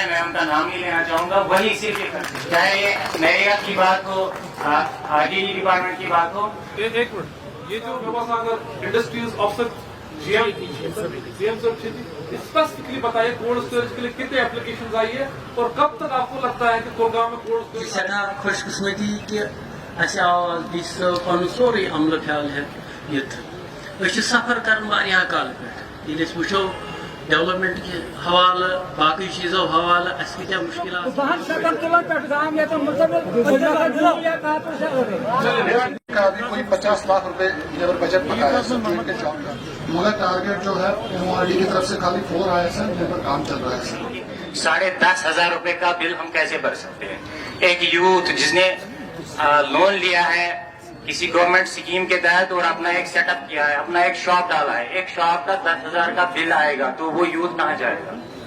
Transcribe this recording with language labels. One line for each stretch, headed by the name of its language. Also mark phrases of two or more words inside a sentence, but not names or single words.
Urdu: میں ان کا نام نہیں لینا چاہوں گا. وہی صرف چاہے یہ نریگا کی بات ہو, RDD ڈپارٹمنٹ کی بات ہو. ایک منٹ, یہ جو اگر
English: industries officer
Urdu: GM
English: sir specifically
Urdu: بتائیے
English: cold storage
Urdu: کے لیے کتنے اپلیکیشنز آئی ہے اور کب تک آپ کو لگتا ہے کہ کولگام میں
English: cold storage
Kashmiri: سٹھا خوش قسمتی کہ اَسہِ آو ڈی سی صٲب پنُن سورُے عملہٕ پھیٛال ہٮ۪تھ یِتھ. أسۍ چھِ سفر کران واریاہ کالہٕ پٮ۪ٹھ. ییٚلہِ أسۍ وٕچھو ڈیولپمنٹ کہِ حوالہٕ باقٕے چیٖزو حوالہٕ اَسہِ کۭتیاہ مُشکلات
Urdu: کا ابھی کوئی 50 لاکھ روپے
English: labour budget
Urdu: بتایا سر کے جاب کا, مگر ٹارگیٹ جو ہے MORD کی طرف سے خالی 4 آیا سر, لیبر کام چل رہا ہے سر. 10,500 روپے کا بل ہم کیسے بھر سکتے ہیں؟ ایک یوتھ جس نے لون لیا ہے کسی
English: government scheme
Urdu: کے تحت اور اپنا ایک
English: set up
Urdu: کیا ہے, اپنا ایک شاپ ڈالا ہے, ایک شاپ کا 10,000 کا بل آئے گا تو وہ یوتھ کہاں جائے گا؟